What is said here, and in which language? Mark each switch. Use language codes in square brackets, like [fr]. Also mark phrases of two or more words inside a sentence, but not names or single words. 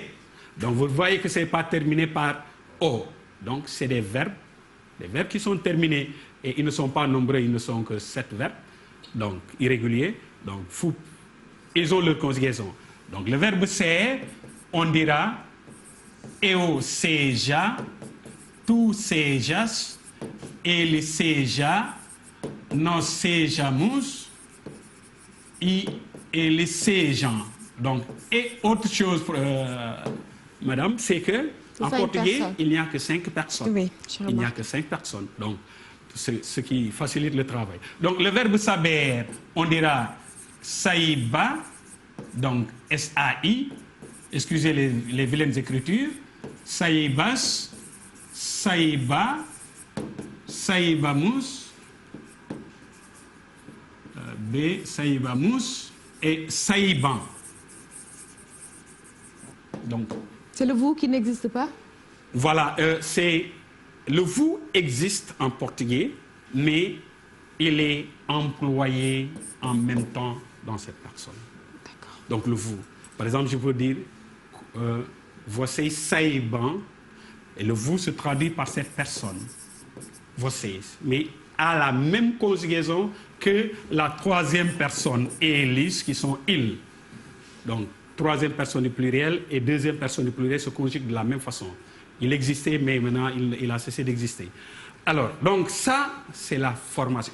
[fr] Donc, vous voyez que ce n'est pas terminé par O. Donc, c'est des verbes qui sont terminés et ils ne sont pas nombreux, ils ne sont que 7 verbes, donc irréguliers. Donc, ils ont leur conjugaison. Donc, le verbe ser, on dira [pt] eu seja, tu sejas, ele seja, nós sejamos e eles sejam. [fr] Donc, et autre chose, madame, c'est que en portugais, il n'y a que 5 personnes. Oui, il n'y a que 5 personnes. Donc, ce qui facilite le travail. Donc, le verbe saber, on dira saiba, donc S-A-I, excusez les vilaines écritures, [pt] saibas, saiba, saibamus, B, saibamus et saiban. [fr] Donc, c'est le vous qui n'existe pas? Voilà, le vous existe en portugais, mais il est employé en même temps dans cette personne. Donc le vous. Par exemple, je peux dire [pt] vocês saibam, [fr] et le vous se traduit par cette personne. Vocês. Mais à la même conjugaison que la troisième personne, eles, qui sont ils. Donc, troisième personne du pluriel et deuxième personne du pluriel se conjuguent de la même façon. Il existait, mais maintenant, il a cessé d'exister. Alors, donc ça, c'est la formation.